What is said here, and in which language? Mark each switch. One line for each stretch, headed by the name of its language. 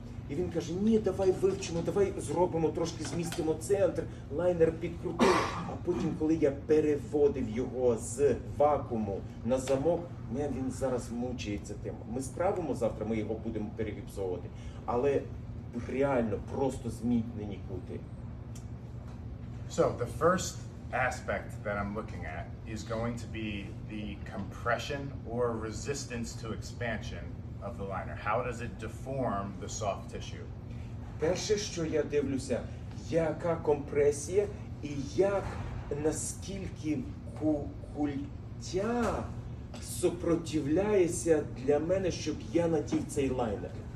Ukrainian: І він каже, ні, давай вивчимо, давай зробимо, трошки змістимо центр, лайнер підкрутив. А потім, коли я переводив його з вакууму на замок, він зараз мучається тим. Ми справимо завтра, ми його будемо перегіпсовувати. Але реально просто змінені кути.
English: So the first aspect that I'm looking at is going to be the compression or resistance to expansion of the liner. How does it deform the soft tissue?
Ukrainian: Перше, що я дивлюся, яка компресія і наскільки культя супротивляється для мене, щоб я надів цей лайнер.